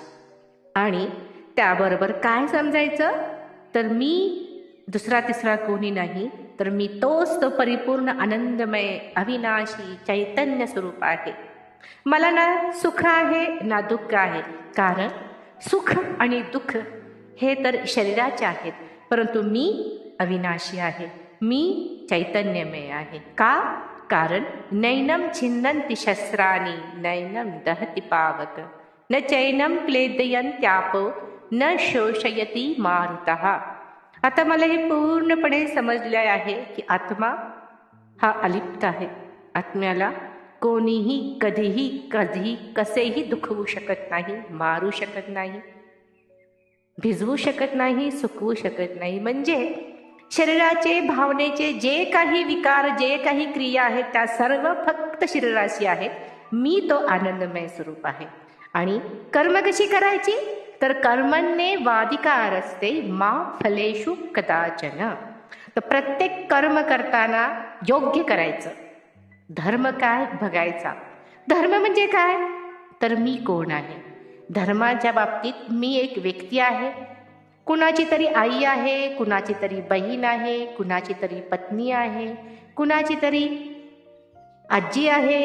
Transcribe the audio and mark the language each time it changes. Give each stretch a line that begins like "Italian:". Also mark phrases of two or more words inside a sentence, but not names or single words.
Marathi: आणि त्याबरोबर काय समजायचं, तर मी दुसरा तिसरा कोणी नाही, तर मी तोच तो परिपूर्ण आनंदमय अविनाशी चैतन्य स्वरूप आहे. मला ना सुख आहे ना दुःख आहे. कारण सुख आणि दुःख हे तर शरीराचे आहेत, परंतु मी अविनाशी आहे, मी चैतन्यमय आहे. का?
Sanskrit: कारण नैनम छिन्नन्ति शस्त्राणि नैनम दहति पावक न चैनम क्लेदयन्त्यापो न शोषयति मारुतः.
Marathi: आता मला हे पूर्णपणे समजले आहे की आत्मा हा अलिप्त आहे. आत्म्याला कोणीही कधीही कधी कसेही दुखवू शकत नाही, मारू शकत नाही, भिजवू शकत नाही, सुकवू शकत नाही. म्हणजे शरीराचे, भावनेचे जे काही विकार, जे काही क्रिया आहेत त्या सर्व फक्त शरीराशी आहेत. मी तो आनंदमय स्वरूप आहे. आणि कर्म कशी करायची, तर
Sanskrit: कर्मण्ये वाधिकारस्ते मा फलेषु कदाचन.
Marathi: तर प्रत्येक कर्म करताना योग्य करायचं. धर्म काय बघायचा. धर्म म्हणजे काय, तर मी कोण आहे. धर्माच्या बाबतीत मी एक व्यक्ती आहे, कुणाची तरी आई आहे, कुणाची तरी बहीण आहे, कुणाची तरी पत्नी आहे, कुणाची तरी आजी आहे.